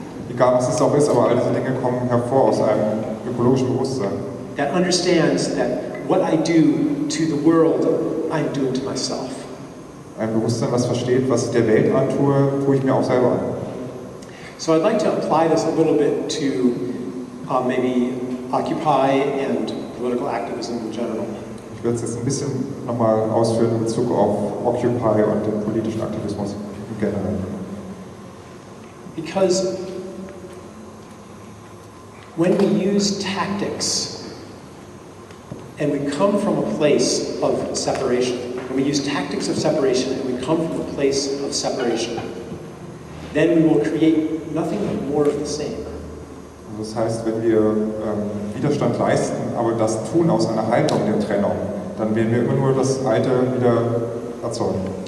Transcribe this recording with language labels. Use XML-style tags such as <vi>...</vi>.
<de>Egal was es auch ist, aber all diese Dinge kommen hervor aus einem ökologischen Bewusstsein.</de> <en>That understands that what I do to the world, I'm doing to myself.</en> <de>Ein Bewusstsein, was versteht, was ich der Welt antue, tue ich mir auch selber an.</de> <en>So I'd like to apply this a little bit to maybe Occupy and political activism in general.</en> <de>Ich werde es jetzt ein bisschen nochmal ausführen in Bezug auf Occupy und den politischen Aktivismus im Generellen.</de> <en>Because when we use tactics and we come from a place of separation, when we use tactics of separation and we come from a place of separation, then we will create nothing but more of the same.</en> <de>Das heißt, wenn wir Widerstand leisten, aber das tun aus einer Haltung der Trennung, dann werden wir immer nur das Alte wieder erzeugen.</de>